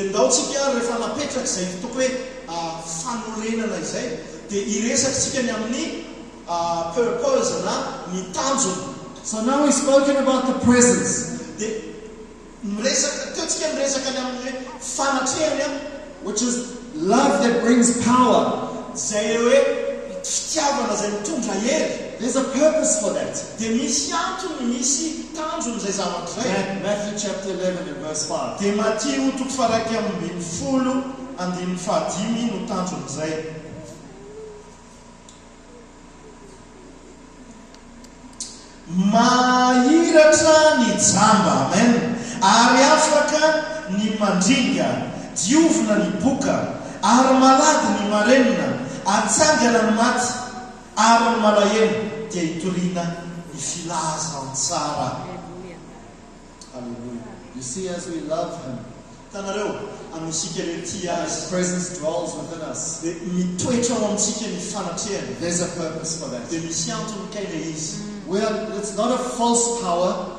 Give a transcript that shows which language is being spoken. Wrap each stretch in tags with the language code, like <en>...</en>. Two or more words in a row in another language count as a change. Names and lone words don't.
<en>So now we've spoken about the presence, which is love that brings power. There's a purpose for that. Matthew chapter 11 and verse 5.</en> <mg>Mahiratra ny jamba, amen. Ary afaka ny mandringa, diovina ny boka, ary malady ny marenina, atsangana ny maty, ary ny malahelo dia hitoriana ny filaza ny tsara.</mg> <en>Hallelujah. You see, as we love him, his his presence dwells within us. There's a purpose for that. It's not a false power.</en>